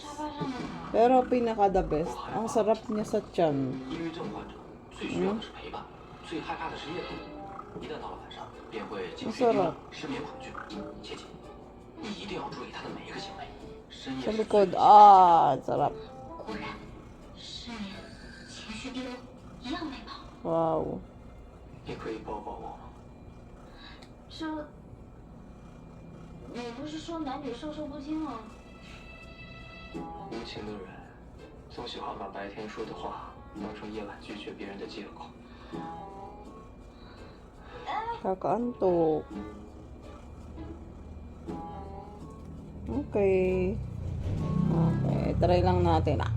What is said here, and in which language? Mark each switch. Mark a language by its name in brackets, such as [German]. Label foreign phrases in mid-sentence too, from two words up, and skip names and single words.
[Filipino] Pero pinaka [English] the best. [Filipino] Ang sarap niya sa tiyan. Masarap. Sa likod. Sarap. Wow. [Chinese] 这，你不是说男女授受不亲吗？无情的人总喜欢把白天说的话当成夜晚拒绝别人的借口。 [Filipino] Kakaantok. Okay. Okay, try lang natin.